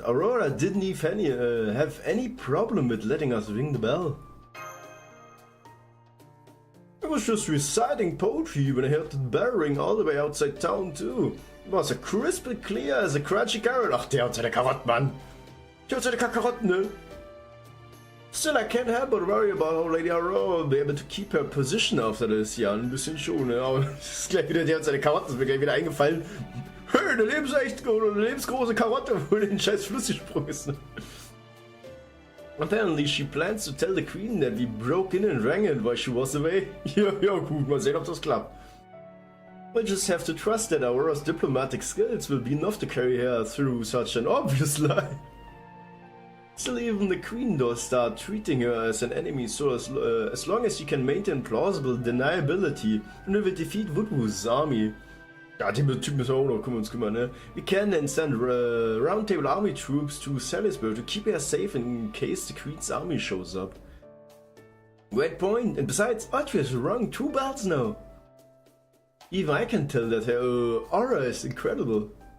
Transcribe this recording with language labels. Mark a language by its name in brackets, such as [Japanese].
[English] Aurora didn't have any problem with letting us ring the bell. I was just reciting poetry when I heard the bell ring all the way outside town too. It was as crystal clear as a crunchy carrot. [German] Ach, der hat seine Karotten, Mann. Der hat seine Karotten, ne? [English] Still, I can't help but worry about how Lady Aurora will be able to keep her position after this. [German] Ja, ein bisschen schon, ne? Aber das ist gleich wieder, der hat seine Karotten, ist mir gleich wieder eingefallen. Hey, eine lebensgroße Karotte, wo den scheiß Flüssigsprung ist, ne? [English] Apparently she plans to tell the Queen that we broke in and rang it while she was away. [German] Ja, gut, mal sehen, ob das klappt. [English] We'll just have to trust that Aurora's diplomatic skills will be enough to carry her through such an obvious lie. Still, even the Queen does start treating her as an enemy, so as long as she can maintain plausible deniability, and we will defeat Woodwoo's army. [German] Ja, den Typ müssen wir auch noch uns kümmern, ne? [English] We can then send roundtable army troops to Salisbury to keep her safe in case the Queen's army shows up. Great point, and besides, Audrey has rung 2 bells now. Even I can tell that her aura is incredible.